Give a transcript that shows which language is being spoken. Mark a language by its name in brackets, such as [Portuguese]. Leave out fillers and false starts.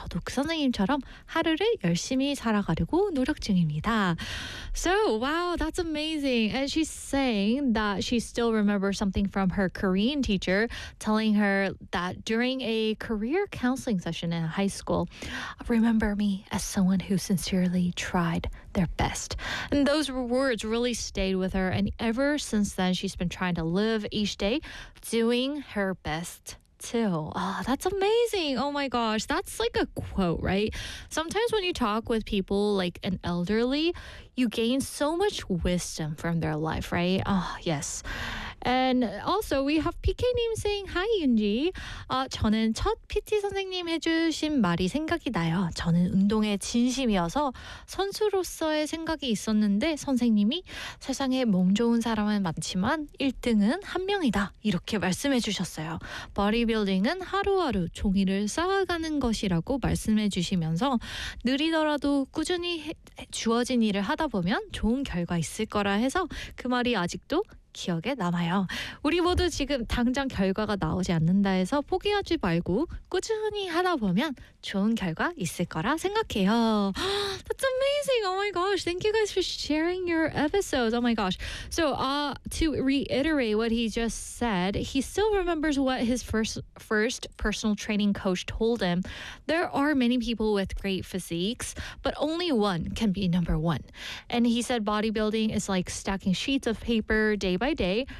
[Korean] 독서님처럼 하루를 열심히 살아가려고 노력 중입니다. [English] So, wow, that's amazing. And she's saying that she still remembers something from her Korean teacher telling her that during a career counseling session in high school, remember me as someone who sincerely tried their best. And those words really stayed with her. And ever since then, she's been trying to live each day doing her best. Too. Oh, that's amazing. Oh my gosh. That's like a quote, right? Sometimes when you talk with people like an elderly, you gain so much wisdom from their life, right? Oh, yes. And also we have PK님 saying, Hi, Yunji. [Korean] 저는 첫 PT 선생님 해주신 말이 생각이 나요. 저는 운동에 진심이어서 선수로서의 생각이 있었는데 선생님이 세상에 몸 좋은 사람은 많지만 1등은 한 명이다. 이렇게 말씀해 주셨어요. Bodybuilding은 하루하루 종이를 쌓아가는 것이라고 말씀해 주시면서 느리더라도 꾸준히 주어진 일을 하다 보면 좋은 결과 있을 거라 해서 그 말이 아직도 기억에 남아요. 우리 모두 지금 당장 결과가 나오지 않는다 해서 포기하지 말고 꾸준히 하다 보면 좋은 결과 있을 거라 생각해요. [English] That's amazing. Oh my gosh. Thank you guys for sharing your episodes. Oh my gosh. So, to reiterate what he just said, he still remembers what his first personal training coach told him. There are many people with great physiques, but only one can be number one. And he said bodybuilding is like stacking sheets of paper day by day.